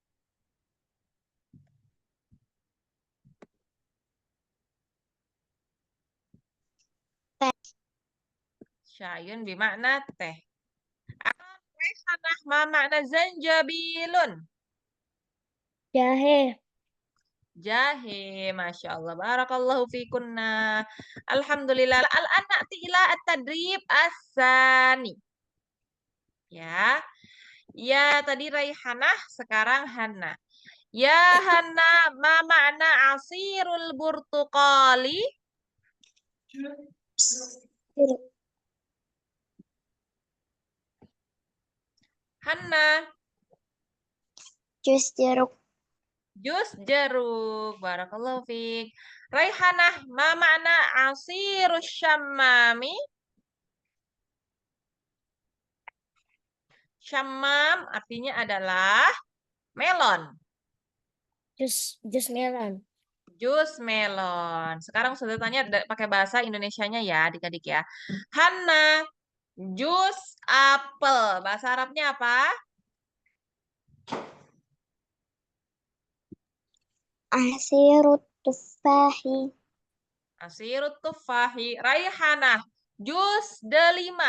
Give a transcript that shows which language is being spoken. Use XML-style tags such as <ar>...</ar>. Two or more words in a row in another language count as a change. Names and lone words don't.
<id>Teh.</id> <ar>شاي بمعنى teh. Raihanah ما معنى زنجبيل?</ar> <id>Jahe.</id> <ar>Jahe, ما شاء الله بارك الله فيكن. Alhamdulillah. الآن نأتي إلى التدريب الثاني.</ar> <id>Ya. Ya, tadi Raihanah, sekarang Hanna.</id> <ar>Ya Hanna, ما معنى عصير البرتقال?</ar> <id>Hanna, Jus jeruk. jus jeruk.</id> <ar>بارك الله فيك. Raihanah, ما معنى عصير الشمام?</ar> <id>Syammam artinya adalah melon. Jus melon. Jus melon. Sekarang sudah tanya pakai bahasa Indonesianya ya, adik-adik ya. Hanna, jus apel. Bahasa Arabnya apa?</id> <ar>عصير التفاح. عصير التفاح. Raihanah,</ar> <id>jus delima.</id>